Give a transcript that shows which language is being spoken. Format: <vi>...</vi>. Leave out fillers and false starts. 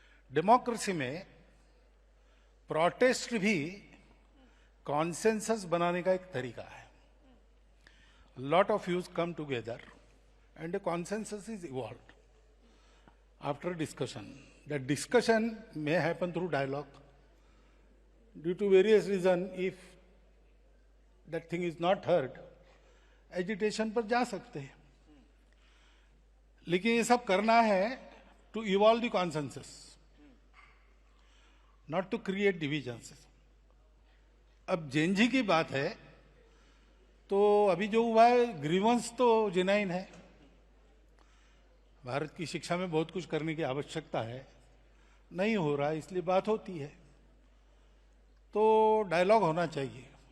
<hi>Democracy में protest भी consensus बनाने का एक तरीका है.</hi> <en>Lot of views come together and a consensus is evolved after discussion. That discussion may happen through dialogue. Due to various reasons, if that thing is not heard, agitation</en> <hi>पर जा सकते हैं. लेकिन ये सब करना है</hi> <en>to evolve the consensus, not to create divisions.</en> <hi>अब जेनजी की बात है तो अभी जो हुआ है, ग्रीवेंस तो जेन्युइन है. भारत की शिक्षा में बहुत कुछ करने की आवश्यकता है, नहीं हो रहा है, इसलिए बात होती है. तो डायलॉग होना चाहिए.</hi>